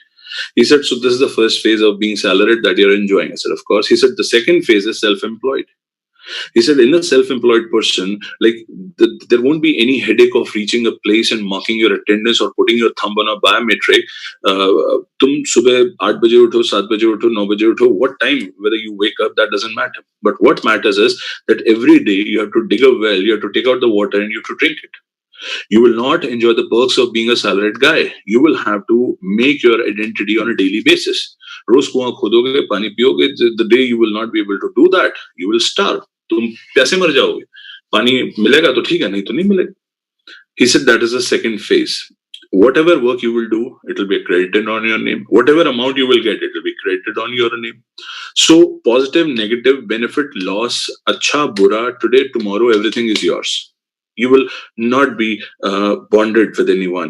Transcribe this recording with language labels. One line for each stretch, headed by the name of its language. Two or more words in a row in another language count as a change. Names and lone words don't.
English: He said, so this is the first phase of being salaried that you're enjoying. I said, of course. He said, the second phase is self-employed. He said, in a self-employed person, there won't be any headache of reaching a place and marking your attendance or putting your thumb on a biometric.
Hindi: तुम सुबह 8 बजे उठो, 7 बजे उठो, 9 बजे उठो,
English: what time, whether you wake up, that doesn't matter. But what matters is that every day you have to dig a well, you have to take out the water and you have to drink it. You will not enjoy the perks of being a salaried guy. You will have to make your identity on a daily basis.
Hindi: रोज़ कुआँ खोदोगे, पानी पियोगे,
English: the day you will not be able to do that, you will starve.
Hindi: तुम पैसे मर जाओगे। पानी मिलेगा तो ठीक है, नहीं तो नहीं मिलेगा.
English: He said that is the second phase. Whatever work you will do, it will be credited on your name. Whatever amount you will get, it will be credited on your name. So positive, negative, benefit, loss,
Hindi: अच्छा, बुरा,
English: today, tomorrow, everything is yours. You will not be bonded with anyone.